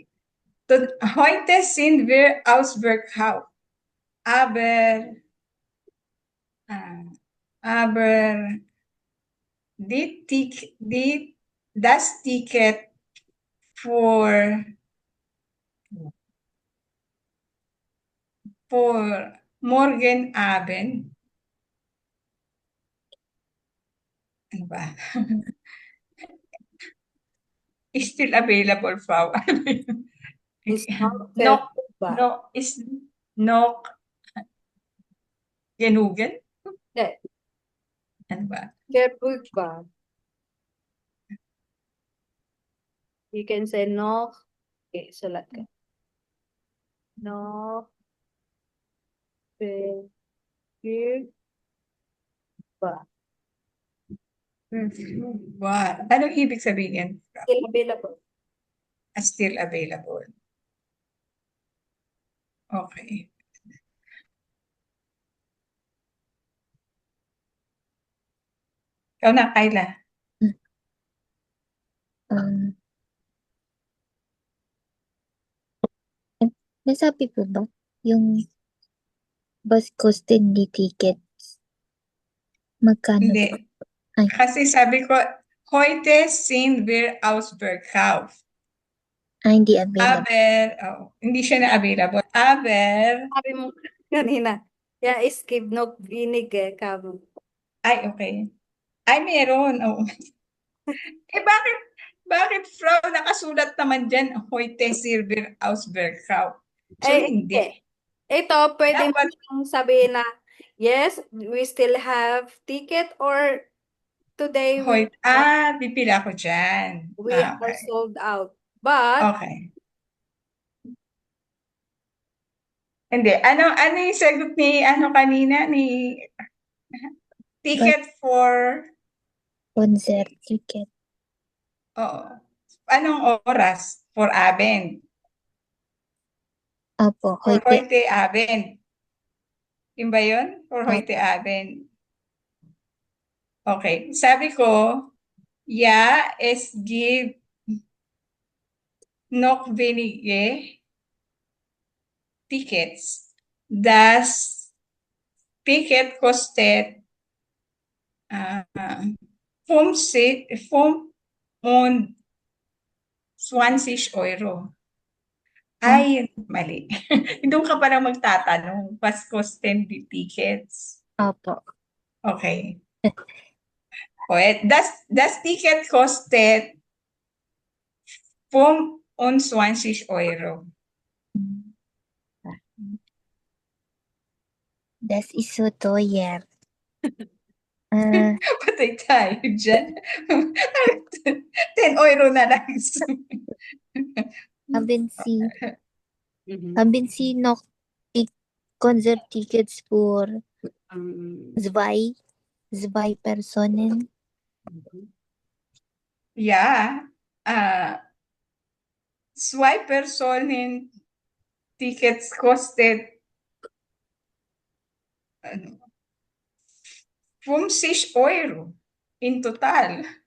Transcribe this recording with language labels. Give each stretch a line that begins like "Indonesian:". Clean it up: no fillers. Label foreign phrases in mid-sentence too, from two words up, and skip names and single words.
German: Heute sind wir ausverkauft, aber das Ticket für morgen Abend,
Filipino: ano ba?
English: Is still available, Frau. Is not No,
German: verfügbar.
English: no, is no genugen?
Filipino: Hindi, Ano ba?
German: verfügbar.
English: You can say no.
Filipino: Okay, sulat ka. No.
German: Verfügbar.
Filipino: Wow. Anong ibig sabihin?
English: Still available. Still available. Okay.
Filipino: Ikaw na, Kyla. Nasabi po ba yung bus
German: kosten di tickets?
Filipino: Magkano po? Hindi. Kasi sabi ko,
German: heute sind wir ausverkauft.
Filipino: Hindi available. Aber, hindi siya na available.
German: Aber,
Filipino: Sabi mo kanina.
German: Ja, es gibt noch wenige Kabel.
Filipino: ay, okay. Ay, meron. Oh. Bakit, Frau, nakasulat naman dyan,
German: heute sind wir ausverkauft.
English: So,
Filipino: hindi. Ito, pwede mo Dapat- siyang sabihin na,
English: yes, we still have ticket or today
Filipino: pipila ko dyan.
English: we are Okay. sold out. But,
Filipino: Okay. Hindi. Ano yung sagot ni, kanina, ni
English: ticket for, Concert ticket.
Filipino: oo. Anong oras?
English: For Abend.
Filipino: Opo,
English: For
German: heute. heute Abend.
Filipino: Yun ba yun?
German: For heute Abend.
Filipino: Okay. Sabi ko,
German: ja, es gibt noch wenige Tickets. Das Ticket kostet 25 Euro.
Filipino: Ay, mali. Doon ka parang magtatanong,
German: was kosten die Tickets?
Filipino: Opo.
German: Okay. Das Ticket kostet 25 Euro. Das ist so teuer.
Filipino: Patay tayo dyan. 10 euro na lang.
German: Haben Sie, mhm, haben Sie noch Konzerttickets für zwei Personen? Ja, zwei Personen Tickets kostet 50 Euro
English: in total.